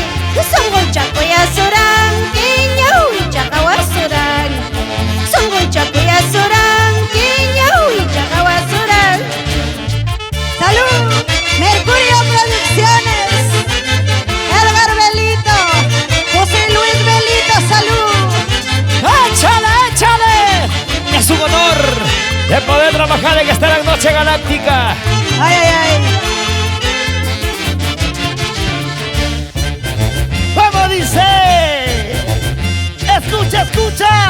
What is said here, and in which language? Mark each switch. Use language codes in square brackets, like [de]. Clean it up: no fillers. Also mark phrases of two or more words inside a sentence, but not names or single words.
[qu] Sunguncha kuyasuranki, ñahuicha kawasuranki. Sunguncha kuyasuranki, ñahuicha kawasuranki. [es] ¡Salud! Mercurio Producciones. Edgar Belito. José Luis Belito, salud. ¡Échale, échale! Es un honor de poder trabajar en esta noche galáctica. ¡Ay, ay, ay! ¿Cómo dice? ¡Escucha, escucha!